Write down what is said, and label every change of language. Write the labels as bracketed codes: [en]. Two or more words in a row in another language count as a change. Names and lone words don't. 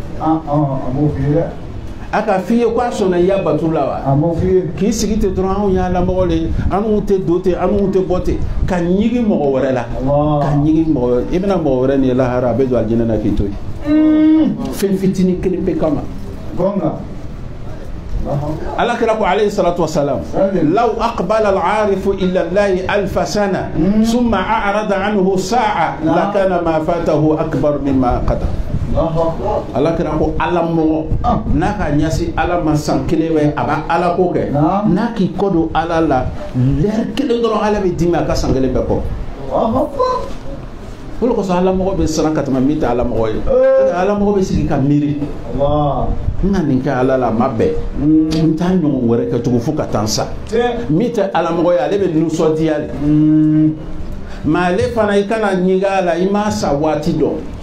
[bm] a ka f'i ye k'a sɔnna i y'a batu la wa k'i sigi ten dɔrɔn anw y'a lamɔgɔ de anw tɛ don ten anw tɛ bɔ ten ka ɲigi mɔgɔ wɛrɛ la ka ɲigi mɔgɔ wɛrɛ i bɛna mɔgɔ wɛrɛ nin lahara a bɛ don alijinɛ na k'i to yen fɛn fitinin kelen pe kama Ala kira ko [ar] عليه الصلاة والسلام لو أقبل العارف إلى الله ألف سنة ثم أعرض عنه ساعة لكان ما فاته أكبر مما قدر [bm] Ala kira ko Ala mɔgɔ n'a ka ɲɛsin Ala ma san kelen bɛ a b'a Ala ko kɛ n'a k'i kɔ don Ala la lɛri kelen dɔrɔn Ala bɛ dimi a ka san kelen bɛɛ kɔ o de kosɔn Ala mɔgɔ bɛ siran ka tɛmɛ min tɛ Ala mɔgɔ ye Ala mɔgɔ bɛ sigi ka miiri n na nin kɛ Ala la a ma bɛn n t'a ɲɔgɔn wɛrɛ kɛ tugun fo ka taa n sa min tɛ Ala mɔgɔ ye ale bɛ nisɔndiya de mais ale fana i kana ɲiga a la i m'a sa waati dɔn